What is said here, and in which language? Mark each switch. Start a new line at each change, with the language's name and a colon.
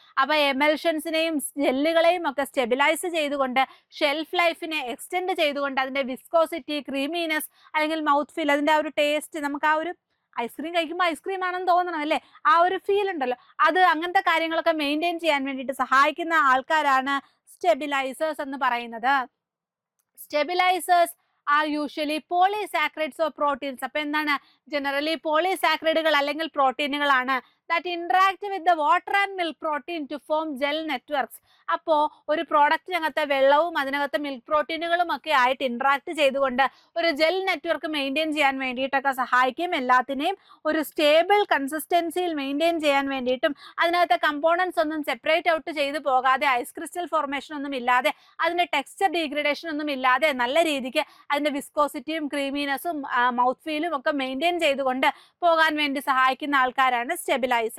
Malayalam: അപ്പോൾ എമൽഷൻസിനെയും ജെല്ലുകളെയും ഒക്കെ സ്റ്റെബിലൈസ് ചെയ്തുകൊണ്ട് ഷെൽഫ് ലൈഫിനെ എക്സ്റ്റെൻഡ് ചെയ്തുകൊണ്ട് അതിന്റെ വിസ്കോസിറ്റി, ക്രീമിനെസ് അല്ലെങ്കിൽ മൗത്ത് ഫീൽ, അതിന്റെ ആ ഒരു ടേസ്റ്റ്, നമുക്ക് ആ ഒരു ഐസ്ക്രീം കഴിക്കുമ്പോൾ ഐസ്ക്രീം ആണെന്ന് തോന്നണം അല്ലേ, ആ ഒരു ഫീൽ ഉണ്ടല്ലോ, അത് അങ്ങനത്തെ കാര്യങ്ങളൊക്കെ മെയിൻറ്റെയിൻ ചെയ്യാൻ വേണ്ടിയിട്ട് സഹായിക്കുന്ന ആൾക്കാരാണ് സ്റ്റെബിലൈസേഴ്സ് എന്ന് പറയുന്നത്.
English: Stabilisers are usually polysaccharides or proteins.
Malayalam: അപ്പൊ എന്താണ്, ജനറലി പോളിസാക്രൈഡുകൾ അല്ലെങ്കിൽ പ്രോട്ടീനുകളാണ്
English: that interact with the water and milk protein to form gel networks.
Malayalam: അപ്പോൾ ഒരു പ്രോഡക്റ്റിനകത്തെ വെള്ളവും അതിനകത്തെ മിൽക്ക് പ്രോട്ടീനുകളും ഒക്കെ ആയിട്ട് ഇന്ററാക്ട് ചെയ്തുകൊണ്ട് ഒരു ജെൽ നെറ്റ്വർക്ക് മെയിൻറ്റെയിൻ ചെയ്യാൻ വേണ്ടിയിട്ടൊക്കെ സഹായിക്കും. എല്ലാത്തിനെയും ഒരു സ്റ്റേബിൾ കൺസിസ്റ്റൻസിയിൽ മെയിൻറ്റെയിൻ ചെയ്യാൻ വേണ്ടിയിട്ടും, അതിനകത്തെ കമ്പോണൻസ് ഒന്നും സെപ്പറേറ്റ് ഔട്ട് ചെയ്ത് പോകാതെ, ഐസ് ക്രിസ്റ്റൽ ഫോർമേഷൻ ഒന്നും ഇല്ലാതെ, അതിന്റെ ടെക്സ്ചർ ഡീഗ്രഡേഷൻ ഒന്നും ഇല്ലാതെ നല്ല രീതിക്ക് അതിന്റെ വിസ്കോസിറ്റിയും ക്രീമിനെസ്സും മൗത്ത് ഫീലും ഒക്കെ മെയിൻറ്റെയിൻ ചെയ്തുകൊണ്ട് പോകാൻ വേണ്ടി സഹായിക്കുന്ന ആൾക്കാരാണ് സ്റ്റെബിലൈസേഴ്സ്.